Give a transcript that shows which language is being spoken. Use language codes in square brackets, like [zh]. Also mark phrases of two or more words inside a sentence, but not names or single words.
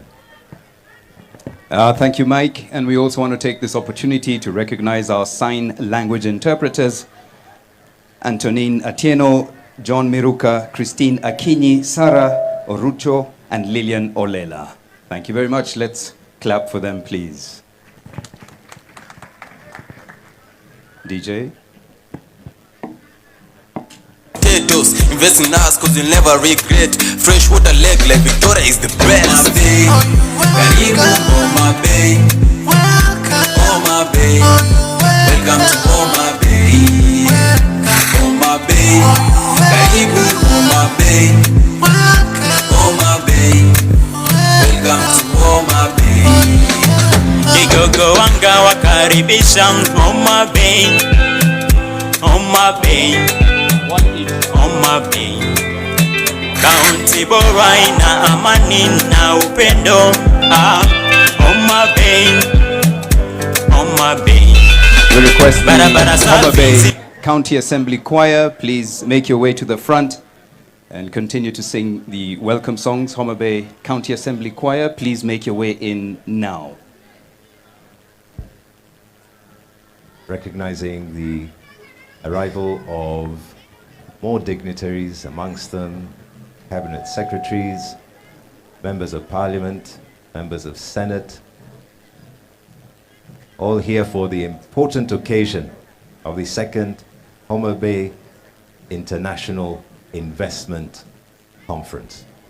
[en] Thank you, Mike. And we also want to take this opportunity to recognize our sign language interpreters, Antonine Atieno, John Miruka, Christine Akinyi, Sarah Orucho, and Lillian Olela. Thank you very much. Let's clap for them, please. DJ. Potatoes, invest in us cause you'll never regret. Fresh water lake like Victoria is the best. Homa Bay, karibu Homa Bay. Homa Bay, welcome to Homa Bay. [sw] Homa Bay, karibu Homa Bay. [en] Homa Bay, welcome to Homa Bay. [sw] Kigogo wanga wakaribisha Homa Bay. Homa Bay, Homa Bay, kaunti bora ina amani na upendo. Homa Bay, Homa Bay. [en] We request the Barabara Homa Bay service. County Assembly Choir, please make your way to the front and continue to sing the welcome songs. Homa Bay County Assembly Choir, please make your way in now. Recognizing the arrival of more dignitaries, amongst them cabinet secretaries, members of parliament, members of Senate, all here for the important occasion of the second Homa Bay International Investment Conference.